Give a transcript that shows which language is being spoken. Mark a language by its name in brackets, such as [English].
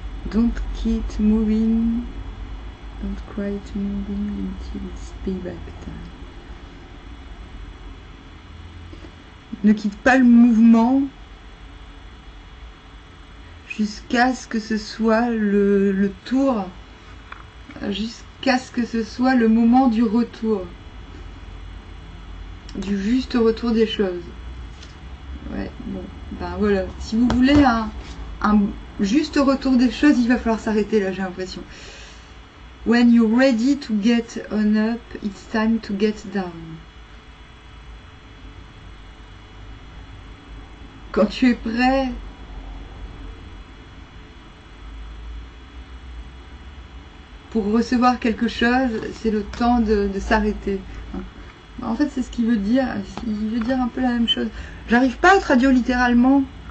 [English] Don't keep moving, don't quite moving until it's payback time. [French] Ne quitte pas le mouvement jusqu'à ce que ce soit le tour, jusqu'à ce que ce soit le moment du retour, du juste retour des choses. Ouais, bon, ben voilà. Si vous voulez un juste retour des choses, il va falloir s'arrêter là, j'ai l'impression. [English] When you're ready to get on up, it's time to get down. [French] Quand tu es prêt pour recevoir quelque chose, c'est le temps de s'arrêter. En fait, c'est ce qu'il veut dire. Il veut dire un peu la même chose. J'arrive pas à traduire littéralement.